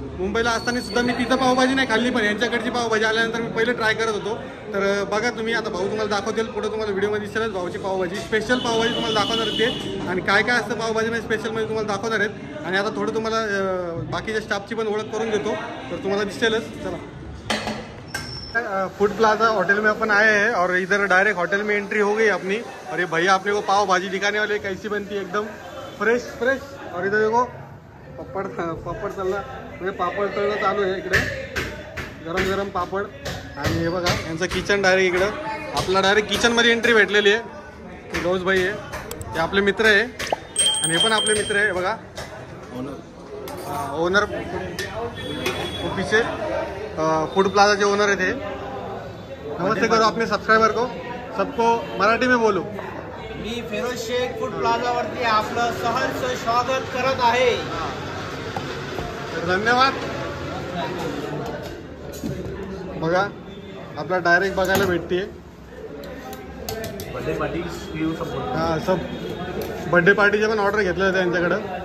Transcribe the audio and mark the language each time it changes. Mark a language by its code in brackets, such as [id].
[mr] मुंबईला असताना सुद्धा मी तिथं पावभाजी नाही खाल्ली, पण यांच्याकडची पावभाजी आल्यानंतर मी पहिले ट्राय करत होतो. तर बघा तुम्ही, आता भाऊ तुम्हाला दाखवतील पुढे. तुम्हाला व्हिडिओमध्ये दिसेलच भाऊची पावभाजी, स्पेशल पावभाजी तुम्हाला दाखवणार आहेत ते. आणि काय काय असतं पावभाजीमध्ये स्पेशलमध्ये तुम्हाला दाखवणार आहेत. आणि आता थोडं तुम्हाला बाकीच्या स्टाफची पण ओळख करून देतो, तर तुम्हाला दिसेलच. [hi] चला, फूड प्लाजा होटल में अपन आए हैं और इधर डायरेक्ट होटल में एंट्री हो गई अपनी. और ये भैया अपने को पाव भाजी दिखाने वाले कैसी बनती है, एकदम फ्रेश फ्रेश. और इधर देखो [mr] पापड़ तळणं, म्हणजे पापड तळणं चालू आहे इकडे, गरम गरम पापड. आणि हे बघा यांचं किचन डायरेक्ट इकडं. आपला डायरेक्ट किचनमध्ये एंट्री भेटलेली आहे. गौस भाई आहे, हे आपले मित्र आहे. आणि हे पण आपले मित्र आहे बघा, [hi] ओनर पीछे फूड प्लाजा के ओनर है थे. नमस्ते करो अपने सब्सक्राइबर को, सबको मराठी में बोलो. [mr] मी फिरोज शेख फूड प्लाझावरती आपलं सहर्ष स्वागत करत आहे. धन्यवाद. बघा आपला डायरेक्ट बघायला भेटते. [en] birthday party [mr] हां, सब बर्थडे पार्टीचे पण ऑर्डर घेतले होते त्यांच्याकडं.